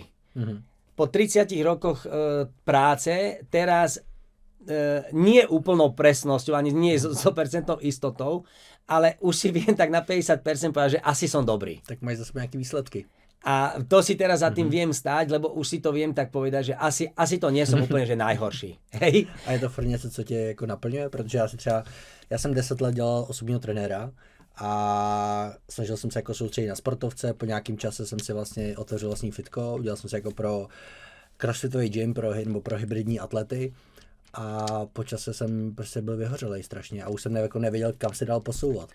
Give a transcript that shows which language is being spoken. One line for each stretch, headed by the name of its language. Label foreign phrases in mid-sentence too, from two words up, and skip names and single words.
Slovak: Po 30 rokoch práce teraz nie úplnou presnosťou, ani nie 100% istotou, ale už si viem tak na 50% povedať, že asi som dobrý. Tak máš zase nejaké výsledky. A to si teraz za tým viem stáť, lebo už si to viem tak povedať, že asi to nie som úplne že najhorší. Hej?
Czech: A je to furt něco, co tě jako naplňuje? Protože já jsem 10 let dělal osobního trenéra a snažil jsem se jako soustředit na sportovce, po nějakém čase jsem si vlastně otevřel vlastní fitko, udělal jsem se jako pro crossfitový gym, pro hybridní atlety a po čase jsem prostě byl vyhořelej strašně a už jsem nevěděl, kam se dál posouvat.